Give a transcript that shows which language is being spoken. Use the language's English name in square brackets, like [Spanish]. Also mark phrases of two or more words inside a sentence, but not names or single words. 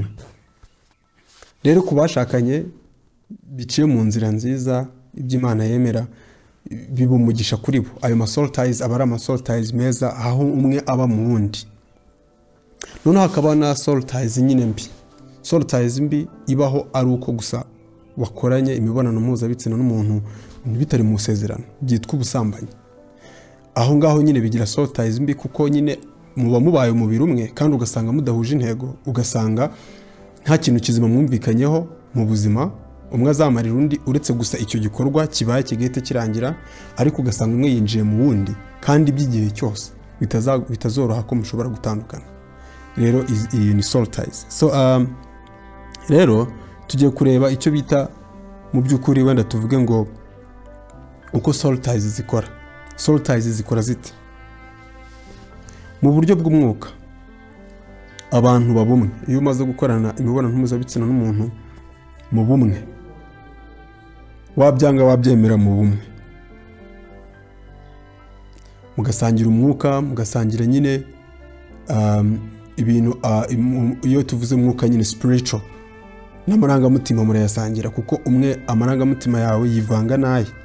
[Kinyarwanda] Rero kubashakanye biciye mu nzira nziza iby'Imana yemera biba umugisha kuri bo. Ayo [English] soul ties [Kinyarwanda] aba ari [English] soul ties [Kinyarwanda] meza, aho umwe aba mu wundi. Noneho hakaba na [English] soul ties [Kinyarwanda] nyine mbi. [English] Soul ties [Kinyarwanda] mbi ibaho ari uko gusa wakoranye imibonano mpuzabitsina n'umuntu bitari mu sezerano, byitwa ubusambanyi. Aho ngaho nyine bigira [English] soul ties [Kinyarwanda] mbi, kuko nyine muba mubaye umubiri umwe kandi ugasanga mudahuje intego, ugasanga nta kintu kizima mwumvikanyeho mu buzima, umwe azamarira undi uretse gusa icyo gikorwa kibaye kigahita kirangira, ariko ugasanga umwe yinjiye mu wundi kandi by'igihe cyose bitazoroha ko mushobora gutandukana. Rero iyi ni [English] soul ties. [Kinyarwanda] So rero tugiye kureba icyo bita mu by'ukuri, wenda tuvuge ngo uko [English] soul ties [Kinyarwanda] zikora. [English] Soul ties [Kinyarwanda] zikora zite? Mu buryo bw'umwuka abantu babumwe, iyo umaze gukorana imibonano mpuzabitsina n'umuntu mu bumwe, wabyanga wabyemera mu bumwe, mugasangira umwuka, mugasangira nyine ibintu, iyo tuvuze umwuka nyine spiritual, n'amarangamutima murayasangira, kuko umwe amarangamutima yawe yivanga naye.